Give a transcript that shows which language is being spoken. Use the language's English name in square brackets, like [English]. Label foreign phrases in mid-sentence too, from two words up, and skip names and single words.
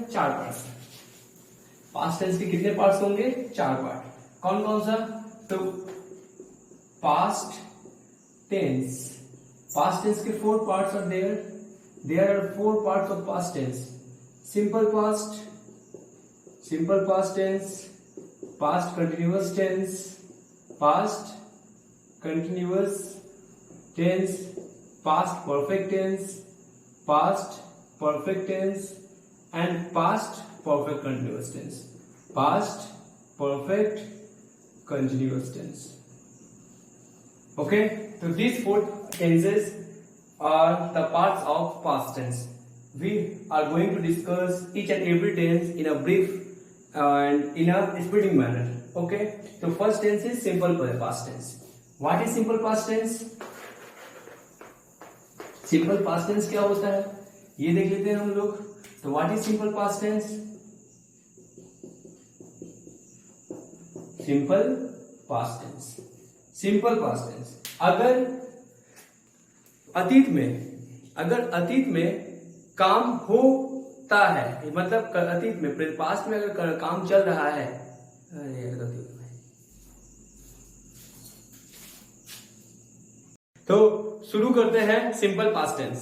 [Hindi] 4 पार्ट्स हैं। [English] past tense [Hindi] के कितने पार्ट्स होंगे? 4 पार्ट। कौन कौन सा? [English] तो past tense के 4 parts are there are 4 parts of past tense। सिंपल past tense, past continuous tense, past continuous tense, past perfect tense, past perfect tense, and past perfect continuous tense. Past perfect continuous tense. Okay, so these 4 tenses are the parts of past tense. We are going to discuss each and every tense in a brief and in a speeding manner. Okay, so first tense is simple past tense. What is simple past tense? Simple past tense [Hindi] क्या होता है ये देख लेते हैं हम लोग। तो [English] what is simple past tense? Simple past tense, simple past tense [Hindi] अगर अतीत में काम होता है, मतलब अतीत में, पास्ट में अगर काम चल रहा है, तो शुरू करते हैं [English] simple past tense.